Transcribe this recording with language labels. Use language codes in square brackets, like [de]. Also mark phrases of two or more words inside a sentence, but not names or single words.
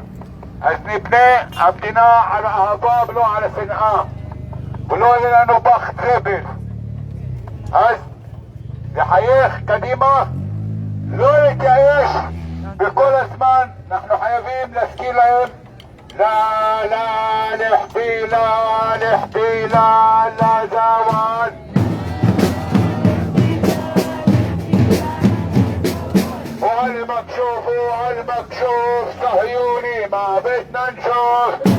[he] אז נבנה המדינה על האהבה ולא על השנאה, ולא יהיה לנו פח זבל. אז לחייך קדימה, לא להתייאש, וכל הזמן אנחנו חייבים להזכיר להם [ar] لا لا الاحتلال احتلال لا زوال. وعلى المكشوف وعلى المكشوف صهيوني ما بدنا نشوف.